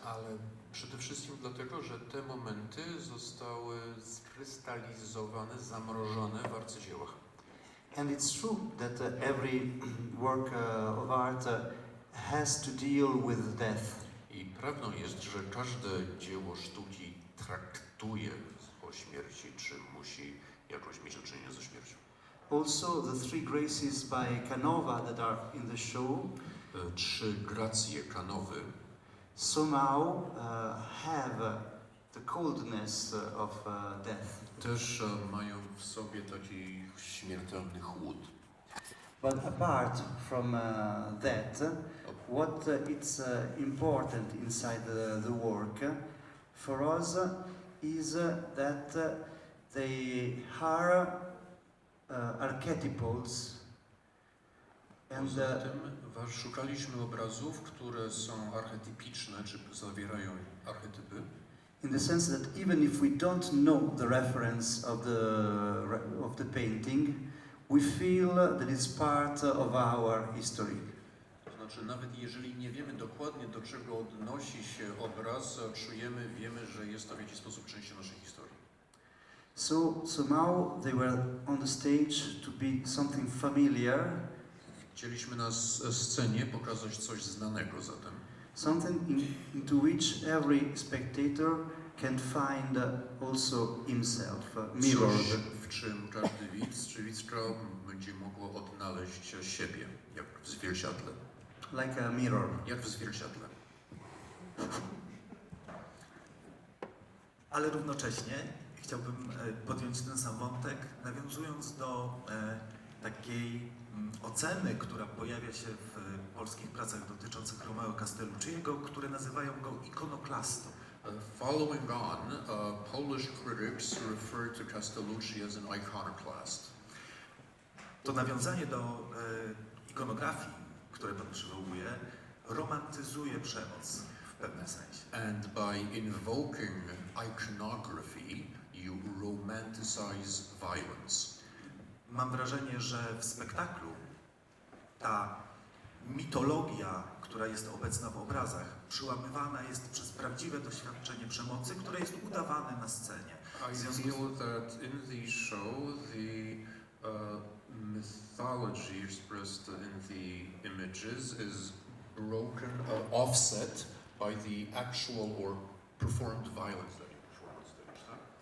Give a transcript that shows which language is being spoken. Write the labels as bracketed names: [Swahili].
[Polish] Ale przede wszystkim dlatego, że te momenty zostały skrystalizowane, zamrożone w arcydziełach. [English] And it's true that every work of art has to deal with death. [Polish] I prawdą jest, że każde dzieło sztuki traktuje o śmierci, czy musi jakoś mieć do czynienia ze śmiercią. [English] Also, the three graces by Canova that are in the show [Polish] 3 gracje Canowy [English] somehow have the coldness of death. [Polish] też mają w sobie taki śmiertelny chłód. [English] But apart from that, what it's important inside the work for us is that they are archetypals and [Polish] Poza tym szukaliśmy obrazów, które są archetypiczne, czy zawierają archetypy. [English] in the sense that even if we don't know the reference of the painting, we feel that it's part of our history. [Polish] To znaczy, nawet jeżeli nie wiemy dokładnie, do czego odnosi się obraz, czujemy, wiemy, że jest to w jakiś sposób częścią naszej historii. [English] So somehow they were on the stage to be something familiar, [Polish] Chcieliśmy na scenie pokazać coś znanego zatem. [English] something into which every spectator can find also himself, mirrored. [Polish] Coś, w czym każdy widz czy widzka będzie mogło odnaleźć siebie, jak w zwierciadle. [English] Like a mirror. [Polish] Jak w zwierciadle. Ale równocześnie chciałbym podjąć ten sam wątek, nawiązując do takiej oceny, która pojawia się w polskich pracach dotyczących Romeo Castellucciego, które nazywają go ikonoklastą. [English] Following on, Polish critics refer to Castellucci as an iconoclast. [Polish] To nawiązanie do ikonografii, które pan przywołuje, romantyzuje przemoc w pewnym sensie. [English] And by invoking iconography, you romanticize violence. [Polish] Mam wrażenie, że w spektaklu ta mitologia, która jest obecna w obrazach, przełamywana jest przez prawdziwe doświadczenie przemocy, które jest udawane na scenie. [English] I feel that in the show, the mythology expressed in the images is broken, offset by the actual or performed violence that you perform on stage, tak?